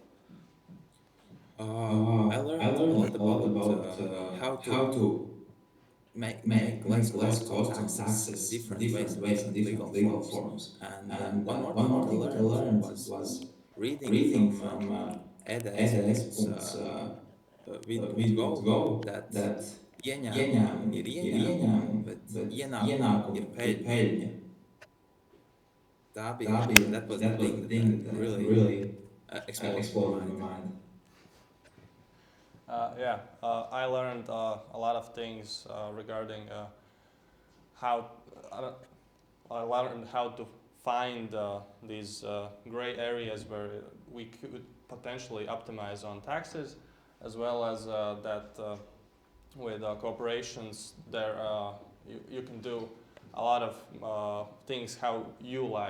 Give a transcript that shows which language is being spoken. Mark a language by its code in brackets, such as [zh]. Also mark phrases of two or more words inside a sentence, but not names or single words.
[en] I learned a lot about how to make less cost on taxes in different ways and different legal forms. And one more thing what I learned was reading from Eda Ezeriks's Go that [lv] ieņēmumi ir ieņēmumi, bet ienākumi ir peļņa. [en] That was the thing that really exploded in my mind. I learned a lot of things regarding how I learned how to find these gray areas where we could potentially optimize on taxes, as well as that with corporations there you can do a lot of things how you like.